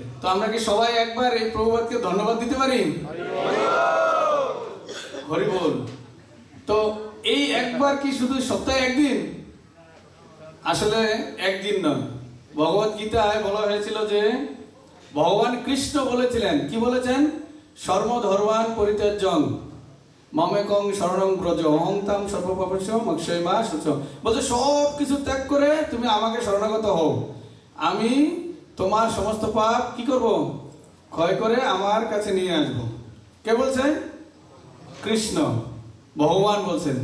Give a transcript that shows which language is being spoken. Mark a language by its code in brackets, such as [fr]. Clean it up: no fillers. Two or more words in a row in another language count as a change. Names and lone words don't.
[bn] তো আমরা কি সবাই একবার এই প্রভুপাদকে ধন্যবাদ দিতে পারি? হরি বল। তো এই একবার কি শুধু সপ্তাহে একদিন? আসলে একদিন নয়। ভগবত গীতায় বলা হয়েছিল যে ভগবান কৃষ্ণ বলেছিলেন, কি বলেছেন? [sa] সর্বধর্মান পরিত্যাজ্যং মামেকং শরণং ব্রজ অহং তাম সর্বপাপস্য মোক্ষয় মা শুচ। [bn] বলছে সব কিছু ত্যাগ করে তুমি আমাকে শরণাগত হও, আমি তোমার সমস্ত পাপ কি করব? ক্ষয় করে আমার কাছে নিয়ে আসবো। কে বলছে? কৃষ্ণ, ভগবান বলছেন।